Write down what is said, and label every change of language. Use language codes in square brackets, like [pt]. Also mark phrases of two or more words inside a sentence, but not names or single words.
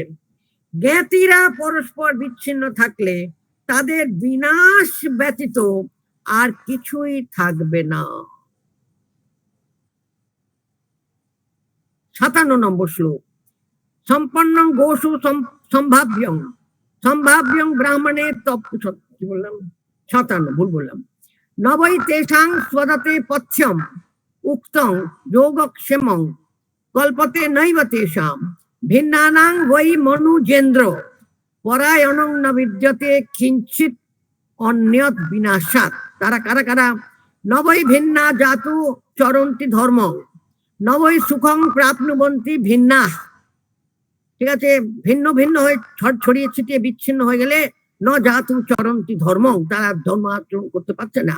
[bn] জ্ঞাতিরা পরস্পর বিচ্ছিন্ন থাকলে তাদের বিনাশ ব্যতীত আর কিছুই থাকবে না। 57 নম্বর শ্লোক। [sa] সম্পন্ন গোষু সম্ভাব্যং সম্ভাব্যং [bn] ব্রাহ্মণের কি বললাম, 57, ভুল বললাম। [sa] নবৈ তেষাং স্বদতে পথ্যম উক্তং যোগক্ষেমং কল্পতে নৈব তেষাম ভিন্নানাং বৈ মনুজেন্দ্র পরায়ণং ন বিদ্যতে কিঞ্চিৎ অন্যৎ বিনাশাৎ। [bn] তারা কারা কারা? [sa] নবৈ ভিন্না জাতু চরন্তি ধর্ম, নবৈ সুখং প্রাপ্নুবন্তি ভিন্না। [bn] ঠিক আছে, ভিন্ন ভিন্ন হয়ে ছড়িয়ে ছিটিয়ে বিচ্ছিন্ন হয়ে গেলে [sa] ন জাতু চরন্তি ধর্ম, [bn] তারা ধর্ম আচরণ করতে পারছে না।